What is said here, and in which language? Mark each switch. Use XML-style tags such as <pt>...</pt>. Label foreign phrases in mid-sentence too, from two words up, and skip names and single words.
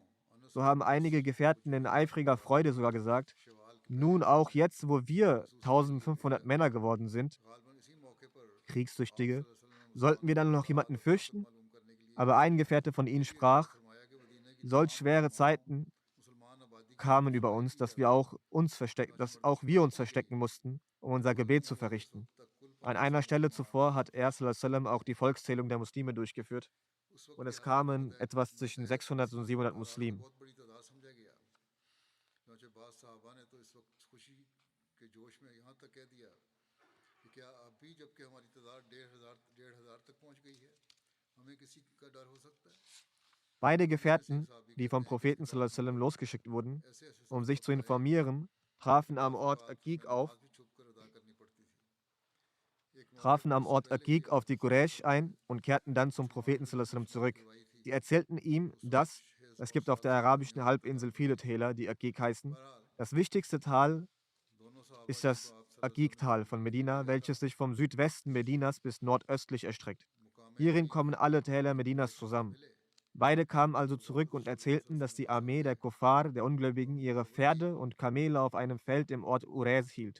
<de>So haben einige Gefährten in eifriger Freude sogar gesagt, nun auch jetzt, wo wir 1500 Männer geworden sind, Kriegstüchtige, sollten wir dann noch jemanden fürchten? Aber ein Gefährte von ihnen sprach, solch schwere Zeiten kamen über uns, dass auch wir uns verstecken mussten, um unser Gebet zu verrichten. An einer Stelle zuvor hat er</de> <ar>صلى الله عليه وسلم</ar> <de>auch die Volkszählung der Muslime durchgeführt und es kamen etwas zwischen 600 und 700 Muslimen. Beide Gefährten, die vom Propheten</de> <ar>صلى الله عليه وسلم</ar> <de>losgeschickt wurden, um sich zu informieren, trafen am Ort Aqiq auf die Quraysh ein und kehrten dann zum Propheten</de> <ar>صلى الله عليه وسلم</ar> <de>zurück. Sie erzählten ihm, dass es gibt auf der arabischen Halbinsel viele Täler, die Aqiq heißen. Das wichtigste Tal ist das Aqiq-Tal von Medina, welches sich vom Südwesten Medinas bis nordöstlich erstreckt. Hierin kommen alle Täler Medinas zusammen. Beide kamen also zurück und erzählten, dass die Armee der Kuffar, der Ungläubigen, ihre Pferde und Kamele auf einem Feld im Ort Urez hielt.</de>